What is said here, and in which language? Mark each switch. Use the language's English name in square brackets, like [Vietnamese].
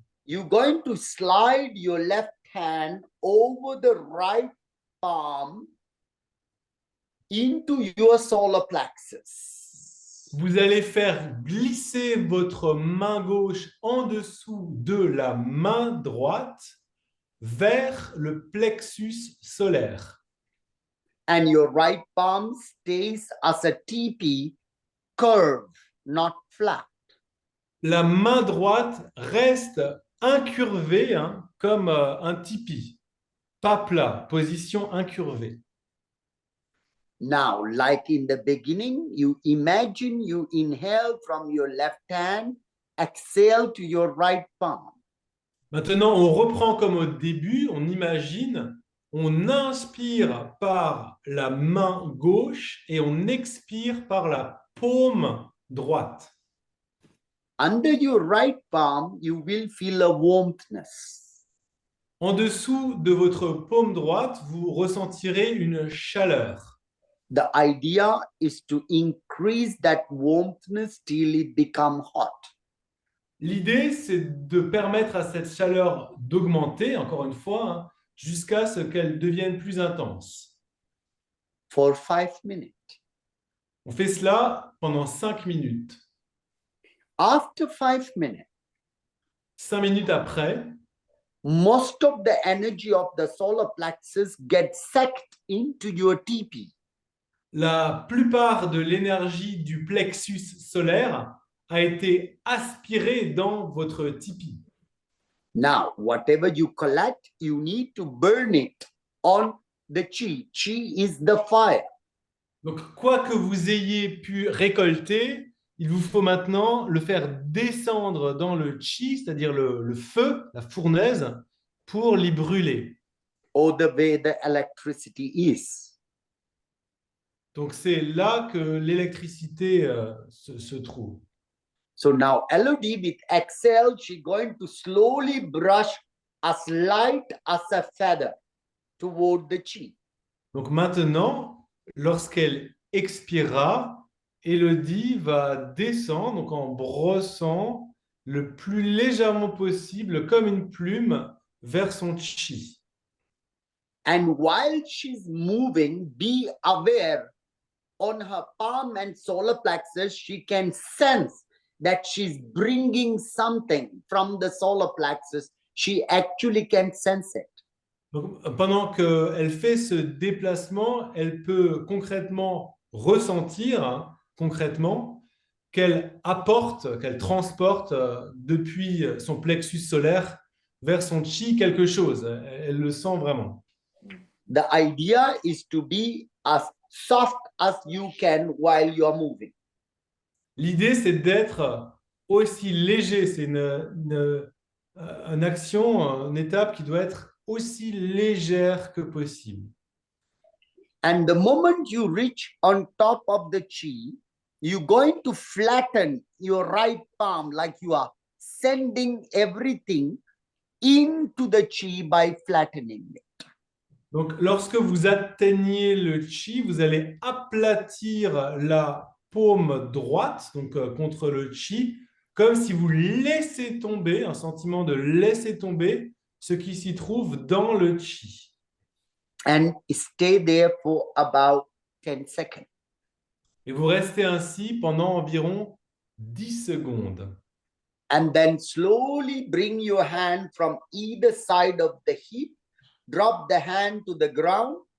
[English] you're going to slide your left hand over the right palm into your solar plexus. [French] vous allez faire glisser votre main gauche en dessous de la main droite vers le plexus solaire. [English] And your right palm stays as a TP curve, not flat. [French] La main droite reste incurvée, hein, comme un tipi, pas plat, position incurvée. [English] Now, like in the beginning, you imagine you inhale from your left hand, exhale to your right palm. [French] Maintenant, on reprend comme au début, on imagine, on inspire par la main gauche et on expire par la paume droite. [English] Under your right palm, you will feel a warmthness. [French] En dessous de votre paume droite, vous ressentirez une chaleur. [English] The idea is to increase that warmthness till it become hot. [French] L'idée, c'est de permettre à cette chaleur d'augmenter, encore une fois, hein, jusqu'à ce qu'elle devienne plus intense. [English] For 5 minutes. [French] On fait cela pendant 5 minutes. [English] After 5 minutes, [French] 5 minutes après, [English] most of the energy of the solar plexus gets sucked into your TP. [French] la plupart de l'énergie du plexus solaire a été aspirée dans votre tipi. [English] Now, whatever you collect, you need to burn it on the chi. Chi is the fire. [French] Donc, quoi que vous ayez pu récolter, il vous faut maintenant le faire descendre dans le chi, c'est-à-dire le feu, la fournaise, pour l'y brûler. [English] Or the way the electricity is. [French] Donc, c'est là que l'électricité se trouve. [English] So now Elodie with exhale, she's going to slowly brush as light as a feather toward the chi. [French] Donc maintenant, lorsqu'elle expirera, Élodie va descendre, donc en brossant le plus légèrement possible, comme une plume, vers son chi. [English] And while she's moving, be aware on her palm and solar plexus, she can sense that she's bringing something from the solar plexus. She actually can sense it. [French] Donc, pendant qu'elle fait ce déplacement, elle peut concrètement ressentir, hein, concrètement, qu'elle apporte, qu'elle transporte depuis son plexus solaire vers son chi quelque chose. Elle le sent vraiment. [English] The idea is to be as soft as you can while you're moving. [French] L'idée, c'est d'être aussi léger. C'est une action, une étape qui doit être aussi légère que possible. [English] And the moment you reach on top of the chi, you're going to flatten your right palm like you are sending everything into the chi by flattening it. [French] Donc, lorsque vous atteignez le chi, vous allez aplatir la paume droite, donc contre le chi, comme si vous laissez tomber, un sentiment de laisser tomber ce qui s'y trouve dans le chi. [English] And stay there for about 10 seconds. [French] Et vous restez ainsi pendant environ 10 secondes. [English] And then slowly bring your hand from either side of the hip, drop the hand to the ground,